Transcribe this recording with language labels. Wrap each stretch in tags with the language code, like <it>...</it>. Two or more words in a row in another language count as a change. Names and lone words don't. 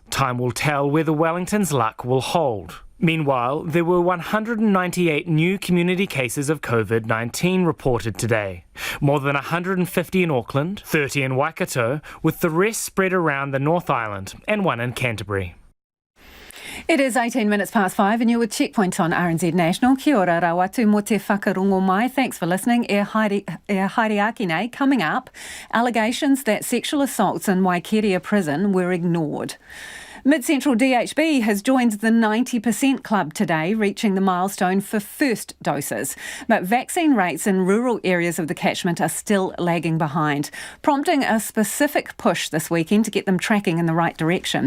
<en>Time will tell whether Wellington's luck will hold. Meanwhile, there were 198 new community cases of COVID-19 reported today. More than 150 in Auckland, 30 in Waikato, with the rest spread around the North Island and one in Canterbury. It is 18 minutes past 5 and you're with Checkpoint on RNZ National.</en> <mi>Kia ora rawatu mo te whakarongo mai.</mi> <en>Thanks for listening.</en> <mi>E haere aki nei.</mi> <en>Coming up, allegations that sexual assaults in Waikeria Prison were ignored. Mid-Central DHB has joined the 90% club today, reaching the milestone for first doses. But vaccine rates in rural areas of the catchment are still lagging behind, prompting a specific push this weekend to get them tracking in the right direction.</en>